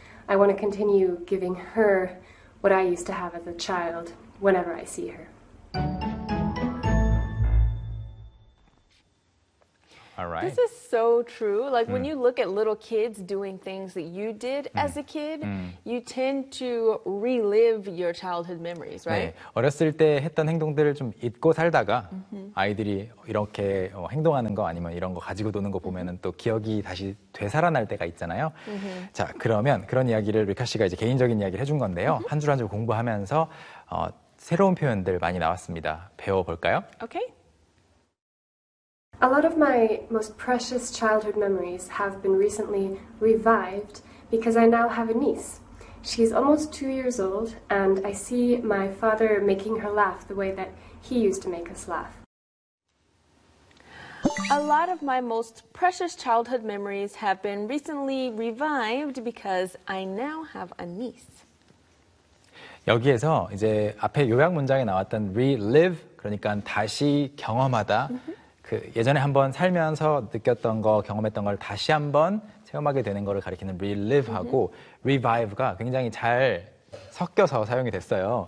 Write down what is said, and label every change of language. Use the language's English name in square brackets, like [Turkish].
[English] I want to continue giving her what I used to have as a child whenever I see her. All right. This is so true. Like when you look at little kids doing things that you did as a kid, you tend to relive your childhood memories, right? [Korean] 네. 어렸을 때 했던 행동들을 좀 잊고 살다가 아이들이 이렇게 행동하는 거 아니면 이런 거 가지고 도는 거 보면은 또 기억이 다시 되살아날 때가 있잖아요. 자, 그러면 그런 이야기를 리카 씨가 이제 개인적인 이야기를 해준 건데요. 한 줄 한 줄 공부하면서 새로운 표현들 많이 나왔습니다. 배워 볼까요? [English] Okay. A lot of my most precious childhood memories have been recently revived because I now have a niece. She's almost 2 years old, and I see my father making her laugh the way that he used to make us laugh. A lot of my most precious childhood memories have been recently revived because I now have a niece. [Korean] 여기에서 이제 앞에 요약 문장에 나왔던 relive, 그러니까 다시 경험하다. 그 예전에 한번 살면서 느꼈던 거, 경험했던 걸 다시 한번 체험하게 되는 거를 가리키는 relive하고 revive가 굉장히 잘 섞여서 사용이 됐어요.